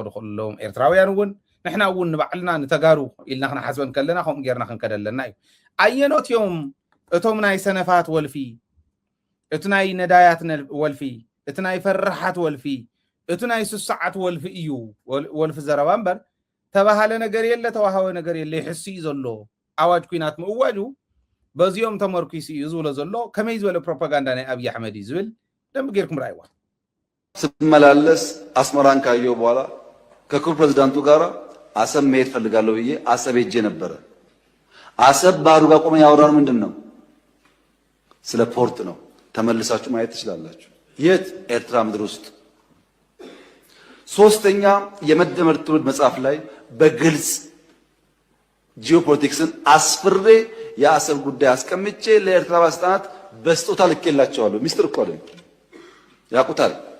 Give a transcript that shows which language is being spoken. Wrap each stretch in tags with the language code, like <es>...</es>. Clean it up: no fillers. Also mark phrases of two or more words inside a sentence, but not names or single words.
<ti>ከለዎም ኤርትራውያን እውን ንሕና እውን ንባዕልና ንተጋሩ ኢልና ክነሓስበን ከለና ከምኡ ጌርና ክንከደ ኣለና እዩ ኣየኖት እዮም እቶም ናይ ሰነፋት ወልፊ እቲ ናይ ነዳያት ወልፊ እቲ ናይ ፈራሓት ወልፊ እቲ ናይ ስሳዓት ወልፊ እዩ ወልፊ ዘረባ እምበር ተባሃለ ነገር የለ ተዋሃወ ነገር የለ ይሕሲ ዘሎ አዋጅ ኩናት ምእዋጁ በዚኦም ተመርኩሲ እዩ ዝብሎ ዘሎ ከመይ ዝበለ ፕሮፓጋንዳ ናይ አብይ አሕመድ ዝብል ደንብ ጌርኩም ራይዋ</ti> <am>ስመላለስ አስመራን ካየው በኋላ ከክቡር ፕሬዝዳንቱ ጋር አሰብ መሄድ ፈልጋለሁ ብዬ አሰብ ሄጄ ነበረ። አሰብ ባህሩ ጋር ቆመን ያወራነው ምንድን ነው? ስለ ፖርት ነው። ተመልሳችሁ ማየት ትችላላችሁ። የት? ኤርትራ ምድር ውስጥ። ሶስተኛ የመደመር ትውልድ መጽሐፍ ላይ በግልጽ ጂኦፖለቲክስን አስፍሬ የአሰብ ጉዳይ አስቀምጬ ለኤርትራ ባለስልጣናት በስጦታ ልኬላቸዋለሁ። ሚስጥር እኮ አይደለም፣ ያውቁታል።</am>